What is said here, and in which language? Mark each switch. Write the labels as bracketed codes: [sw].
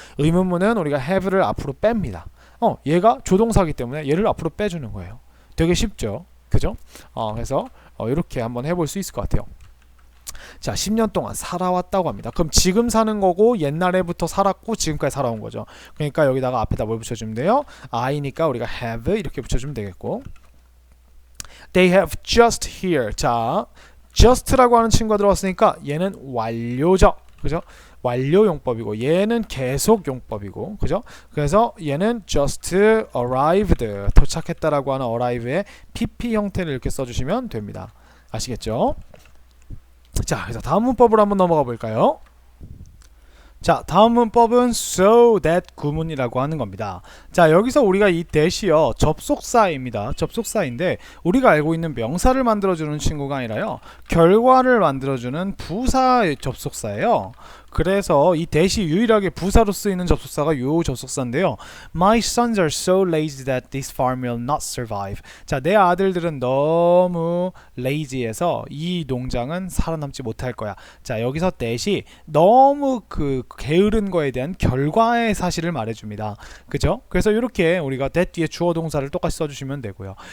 [ko] 의문문은 우리가 have를 앞으로 뺍니다. 얘가 조동사기 때문에 얘를 앞으로 빼주는 거예요. 되게 쉽죠? 그죠? 그래서 이렇게 한번 해볼 수 있을 것 같아요. 자, 10년 동안 살아왔다고 합니다. 그럼 지금 사는 거고 옛날에부터 살았고 지금까지 살아온 거죠. 그러니까 여기다가 앞에다 뭘 붙여주면 돼요? I니까 우리가 have 이렇게 붙여주면 되겠고, [en] They have just here. [ko] 자, just라고 하는 친구가 들어왔으니까 얘는 완료죠. 그죠? 완료 용법이고 얘는 계속 용법이고, 그죠? 그래서 얘는 just arrived, 도착했다라고 하는 arrive의 pp 형태를 이렇게 써주시면 됩니다. 아시겠죠? 자, 그래서 다음 문법으로 한번 넘어가 볼까요? 자, 다음 문법은 so that 구문이라고 하는 겁니다. 자, 여기서 우리가 이 that이요 접속사입니다. 접속사인데 우리가 알고 있는 명사를 만들어주는 친구가 아니라요 결과를 만들어주는 부사의 접속사예요. 그래서 이 that이 유일하게 부사로 쓰이는 접속사가 요 접속사인데요. [en] My sons are so lazy that this farm will not survive. [ko] 자, 내 아들들은 너무 lazy해서 이 농장은 살아남지 못할 거야. 자, 여기서 that이 너무 그 게으른 거에 대한 결과의 사실을 말해줍니다. 그죠? 그래서 이렇게 우리가 that 뒤에 주어 동사를 똑같이 써주시면 되고요.